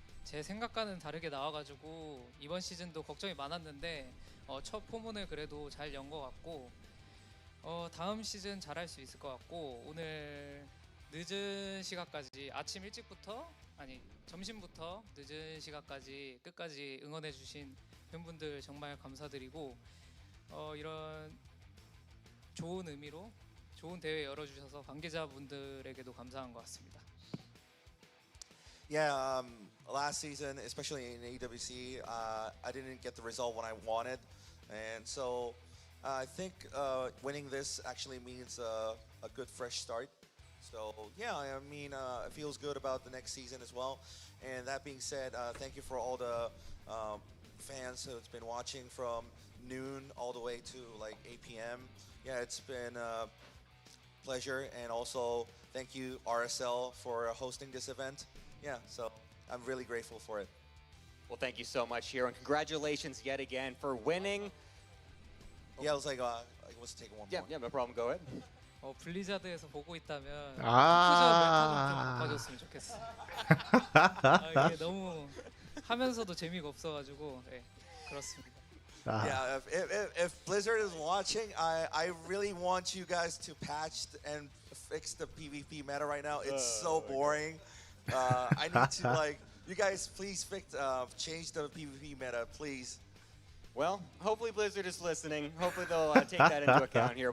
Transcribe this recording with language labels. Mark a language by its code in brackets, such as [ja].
[ko] 제 생각과는 다르게 나와가지고 이번 시즌도 걱정이 많았는데 첫 포문을 그래도 잘 연 것 같고 다음 시즌 잘할 수 있을 것 같고 오늘 늦은 시간까지 아침 일찍부터 아니 점심부터 늦은 시간까지 끝까지 응원해주신 팬분들 정말 감사드리고 이런 좋은 의미로 좋은 대회 열어주셔서 관계자분들에게도 감사한 것 같습니다. [en] Yeah, last season, especially in AWC, I didn't get the result when I wanted, and so I think winning this actually means a good fresh start. So yeah, I mean, it feels good about the next season as well. And that being said, thank you for all the fans who's been watching from noon all the way to like 8 p.m. Yeah, it's been a pleasure, and also thank you RSL for hosting this event. Yeah, so I'm really grateful for it. Well, thank you so much, herO, and congratulations yet again for winning. Yeah, I was like, let's take one more. Yeah, no problem. Go ahead. [ko] 블리자드에서 보고 있다면 아. 투자 메타 좀 바꿔줬으면 좋겠어. 이게 너무 하면서도 재미가 없어가지고 네, 그렇습니다. [en] Yeah, if Blizzard is watching, I really want you guys to patch and fix the PvP meta right now. It's so boring. I need to like, you guys please change the PvP meta, please. Well, hopefully Blizzard is listening. Hopefully they'll take that into account here.